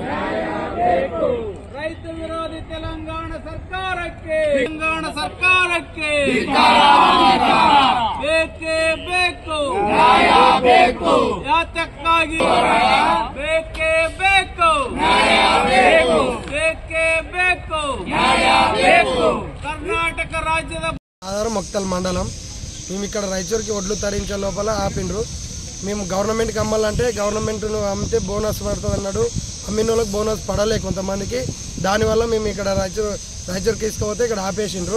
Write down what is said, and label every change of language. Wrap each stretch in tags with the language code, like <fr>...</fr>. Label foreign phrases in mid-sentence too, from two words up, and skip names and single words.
<kn>ರೈತ ವಿರೋಧಿ ತೆಲಂಗಾಣ ಸರ್ಕಾರಕ್ಕೆ ಬೇಕೇ ಬೇಕು. ಯಾತಕ್ಕಾಗಿ ಬೇಕೇ ಬೇಕು. ಬೇಕೇ ಬೇಕು. ಕರ್ನಾಟಕ ರಾಜ್ಯದ</kn> <te>ఆధారం మక్తల్ మండలం. మేము ఇక్కడ రైతులకి ఒడ్లు తరించే లోపల ఆపిండ్రు. మేము గవర్నమెంట్కి అమ్మాలంటే గవర్నమెంట్ అమ్మితే బోనస్ పడుతుంది అన్నాడు. అమ్మిన వాళ్ళకి బోనస్ పడలే కొంతమందికి. దానివల్ల మేము ఇక్కడ రైతులకి తీసుకుపోతే ఇక్కడ ఆపేసిండ్రు.</te>